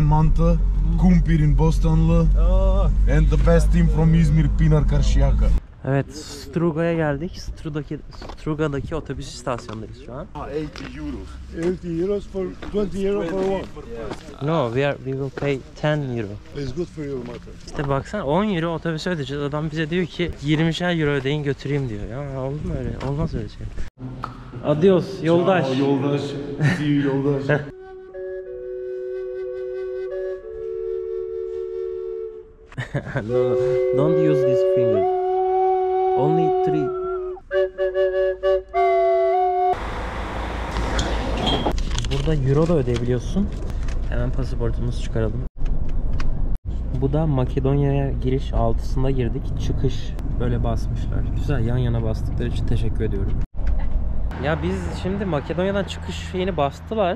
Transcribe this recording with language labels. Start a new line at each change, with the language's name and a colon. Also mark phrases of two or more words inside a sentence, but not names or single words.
English: mantı, kumpir in Bostanlı, and the best team from İzmir, Pinar Karşıyaka.
Turkish: Evet, Struga'ya geldik. Struga'daki otobüs istasyonundayız şu an.
English: 80 euros. 80 euros for 20 euro for one. No, we will pay 10 euro. It's good for you, Martin.
Turkish: İşte baksana 10 euro otobüse ödeyeceğiz. Adam bize diyor ki 20'şer euro ödeyin götüreyim diyor. Ya oldu mu öyle? Olmaz öyle şey. Adios yoldaş. Yoldaş.
English: See you yoldaş. No, don't use this finger. Only 3.
Turkish: Burada euro da ödeyebiliyorsun. Hemen pasaportumuzu çıkaralım. Bu da Makedonya'ya giriş, 6'sında girdik. Çıkış böyle basmışlar. Güzel, yan yana bastıkları için teşekkür ediyorum. Ya biz şimdi Makedonya'dan çıkış şeyini bastılar.